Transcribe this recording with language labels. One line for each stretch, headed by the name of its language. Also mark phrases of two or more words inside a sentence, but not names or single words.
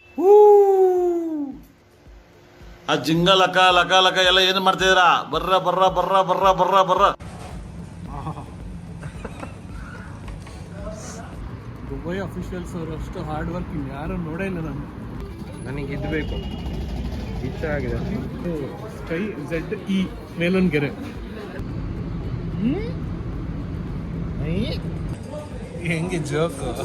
Kannada: ಆ ಜಿಂಗ ಲಕ ಲಕ ಲಕ ಎಲ್ಲ ಏನು ಮಾಡ್ತಿದ್ದೀರಾ? ಬರ್ರ ಬರ್ರ ಬರ್ರ ಬರ್ರ ಬರ್ರ ಬರ್ರ. ದುಬೈ ಅಫಿಷಿಯಲ್ಸ್ ಅವರು ಅಷ್ಟು
English: hard work
Kannada: ಯಾರು ನೋಡೇ ಇಲ್ಲ ನಾನು. ನನಗೆ ಇದು ಬೇಕು, ಈ ಥರ ಆಗಿದೆ. ಸ್ಕೈ ZE ಮೇಲೊಂದು ಗೆರೆ. ಹೆಂಗೆ ಜೋಕ್.